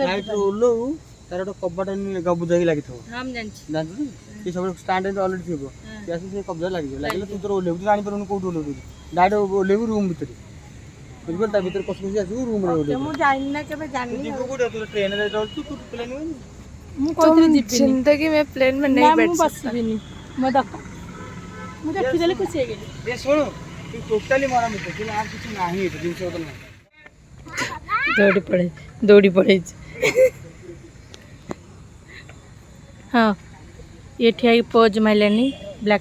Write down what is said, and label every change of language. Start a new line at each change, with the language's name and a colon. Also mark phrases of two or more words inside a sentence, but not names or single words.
Odia: ଫ୍ଲାଇଟ୍ ରୁ ଓହ୍ଲଉ ତାର ଗୋଟେ କବାଟ ଗବୁଦା ହେଇକି ଲାଗିଥିବ, ହଁ ମୁଁ ଜାଣିଛି। ଜାଣିଛୁ ସେ ସବୁ ଷ୍ଟାଣ୍ଡ ଅଲରେଡି ଥିବ, ସେ ଆସି ସେ କବଜା ଲାଗିଯିବ। ଲାଗିଲେ ତୁ ତୋର ଓହ୍ଲେଇବୁ, ତୁ ଜାଣିପାରିବୁନି କୋଉଠି ଓହ୍ଲେଇବୁ, ଡାଇରେକ୍ଟ ଓହ୍ଲେଇବୁ ରୁମ୍ ଭିତରେ, ବୁଝିପାରିଲୁ? ତା ଭିତରେ କଷି କଷି ଆସିବୁ ରୁମ୍ ରେ ଓହ୍ଲେଇବୁ। ମୁଁ ଜାଣିନି ନା କେବେ ଜାଣିନି। ଯିବୁ କୋଉଠି? ତୁ ଟ୍ରେନରେ ଯାଉଛୁ,
Hindi: तू प्लेन में
Odia: ମୁଁ କହୁଥିଲି ଯିବିନି।
Hindi: जिंदगी में प्लेन में
Odia: ନା
Hindi: नहीं बैठ
Odia: ମୁଁ
Hindi: सकता।
Odia: ବସିବିନି, ମୋ ଦରକାର ମୁଁ ଦେଖିଦେଲି ଖୁସି ହେଇଗଲି। ଏ ଶୁଣୁ ତୁ ଟୋଟାଲି ମରାମତ ତୁ ଆଉ କିଛି ନାହିଁ ଏଠି ଜିନିଷ ପତ୍ର ନାହିଁ। ଦୌଡ଼ି ପଳେଇଛି। ହଁ ଇଏ ଠିଆ ହେଇକି ପୋଜ୍ ମାରିଲାନି ବ୍ଲାକ୍।